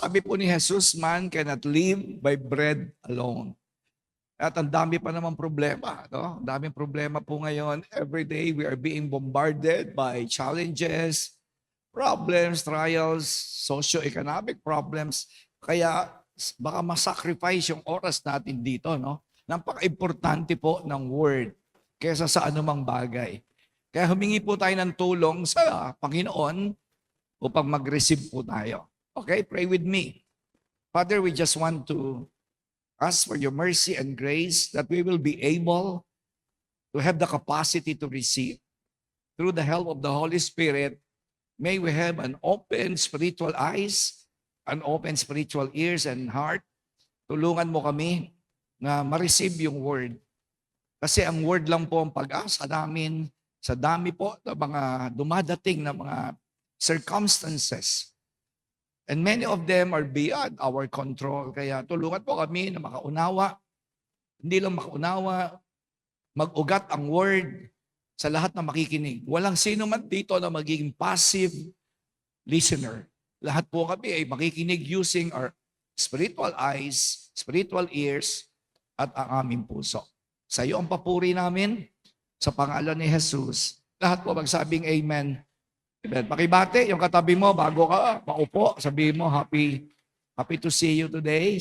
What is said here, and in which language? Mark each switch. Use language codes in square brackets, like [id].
[tl] Sabi po ni Jesus, [en] man cannot live by bread alone. [tl] At ang dami pa naman problema. No? Ang daming problema po ngayon. [en] Every day we are being bombarded by challenges, problems, trials, socio-economic problems. [tl] Kaya baka masacrifice yung oras natin dito. No? Napaka-importante po ng word kaysa sa anumang bagay. Kaya humingi po tayo ng tulong sa Panginoon upang mag-receive po tayo. [en] Okay, pray with me. Father, we just want to ask for your mercy and grace that we will be able to have the capacity to receive. Through the help of the Holy Spirit, may we have an open spiritual eyes, an open spiritual ears and heart. [tl] Tulungan mo kami na ma-receive yung word. Kasi ang word lang po ang pag-asa namin sa dami po ng mga dumadating na mga circumstances. [en] And many of them are beyond our control. [tl] Kaya tulungan po kami na makaunawa. Hindi lang makaunawa, mag-ugat ang word sa lahat na makikinig. Walang sino man dito na magiging passive listener. Lahat po kami ay makikinig [en] using our spiritual eyes, spiritual ears, [tl] at ang aming puso. Sa iyo ang papuri namin, sa pangalan ni Jesus. Lahat po magsabing amen. Amen. Pakibate yung katabi mo bago ka maupo. Sabihin mo, [en] happy to see you today.